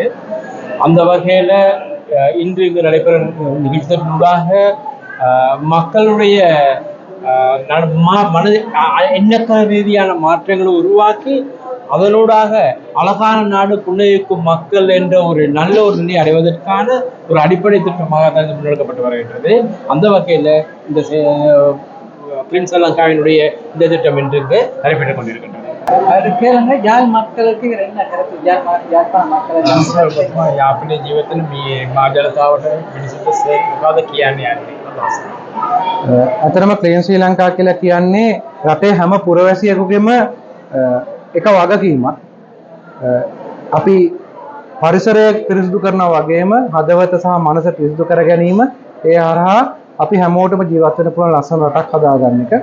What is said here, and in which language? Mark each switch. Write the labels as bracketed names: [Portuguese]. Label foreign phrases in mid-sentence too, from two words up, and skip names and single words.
[Tamil] அந்த வகையில் இன்று இங்கு நடைபெறும் நிகழ்ச்சியாக மக்களுடைய மனது எண்ணக்க ரீதியான மாற்றங்களை உருவாக்கி அதனூடாக அழகான நாடு புன்னகைக்கும் மக்கள் என்ற ஒரு நல்ல ஒரு நிலை அடைவதற்கான ஒரு அடிப்படை திட்டமாக தான் முன்னெடுக்கப்பட்டு வருகின்றது. அந்த வகையில் இந்த பிரின்ஸ் லங்காவினுடைய இந்த திட்டம் இன்றைக்கு நடைபெற்றுக் கொண்டிருக்கின்றது. யாழ் மக்களுக்கு என்ன கருத்து? [Sinhala] අපේ ජීවිතේ මේ මාජනතාවට මිනිසුන්ට සේවකද කියන්නේ අතරම ක්ලීන් ශ්‍රී ලංකා කියලා කියන්නේ රටේ හැම පුරවැසියෙකුගේම එක වගකීමක්. අපි පරිසරය පිරිසිදු කරනවා වගේම හදවත සහ මනස පිරිසිදු කර ගැනීම, ඒ හරහා අපි හැමෝටම ජීවත් වෙන්න පුළුවන් ලස්සන රටක් හදාගන්න එක.